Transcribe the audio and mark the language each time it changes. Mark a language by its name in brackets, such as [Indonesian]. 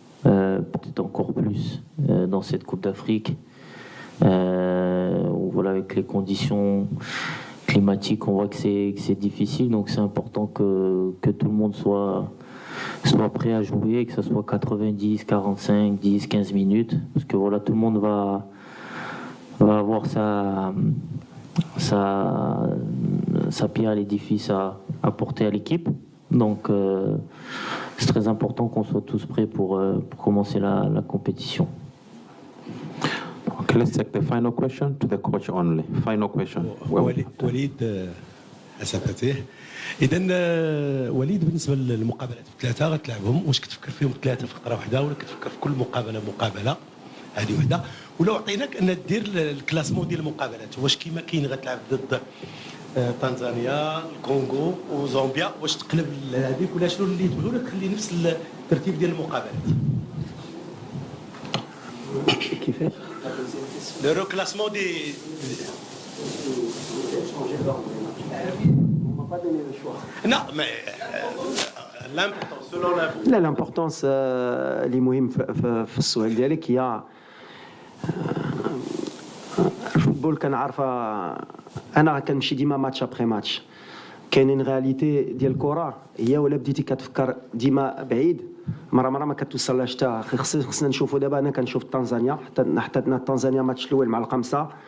[French] Peut-être encore plus dans cette Coupe d'Afrique où voilà, avec les conditions climatiques on voit que c'est difficile, donc c'est important que tout le monde soit prêt à jouer, que ce soit 90, 45, 10, 15 minutes parce que voilà, tout le monde va avoir sa pierre à l'édifice à porter à l'équipe. Donc, c'est très important qu'on soit tous prêts pour commencer la compétition. [English] Okay, let's take the final question to the coach only. Final question. [Arabic] وليد اساتذه اذا وليد بالنسبه للمقابلات الثلاثه غتلعبهم واش كتفكر فيهم ثلاثه في فقره واحده ولا كتفكر في كل مقابله هذه وحده ولو عطيناك ان دير الكلاسمون ديال المقابلات واش كيما كاين غتلعب ضد تنزانيا الكونغو وزامبيا واش تقلب هذيك ولا شنو اللي تقول ولا تخلي نفس الترتيب ديال المقابلات كيفاش [French] لو ريكلاسمون دي non mais l'importance selon la [Arabic] لا l'importance اللي مهم في السؤال ديالك هي الفوتبول كنعرفها انا كنمشي ديما ماتش ابخي ماتش كاينين رياليتي ديال الكره هي ولا بديتي كتفكر ديما بعيد مره ما كتوصلهاش حتى خصنا نشوفوا دابا انا كنشوف تنزانيا حتى تنزانيا ماتش الاول مع الخمسه